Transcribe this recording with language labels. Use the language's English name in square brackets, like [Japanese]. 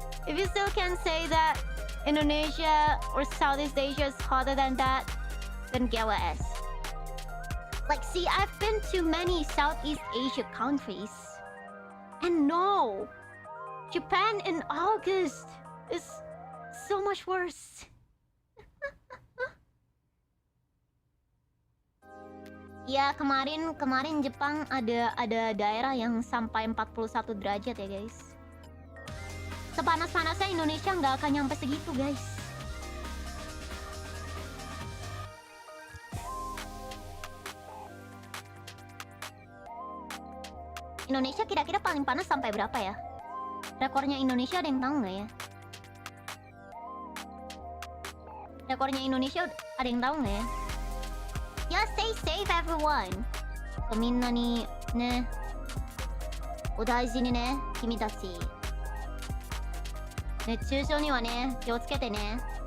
[English] If you still can say that Indonesia or Southeast Asia is hotter than that, then GWS. Like, see, I've been to many Southeast Asia countries, and no, Japan in August is so much worse. [Indonesian] Ya, kemarin Jepang ada daerah yang sampai 41 derajat ya, guys. Sepanas-panasnya Indonesia nggak akan nyampe segitu, guys. Indonesia kira-kira paling panas sampai berapa ya? Rekornya Indonesia ada yang tahu nggak ya? Rekornya Indonesia ada yang tahu nggak ya? [English] Ya, stay safe everyone. [Japanese] みんなにね、お大事にね、君たち。熱中症にはね、気をつけてね。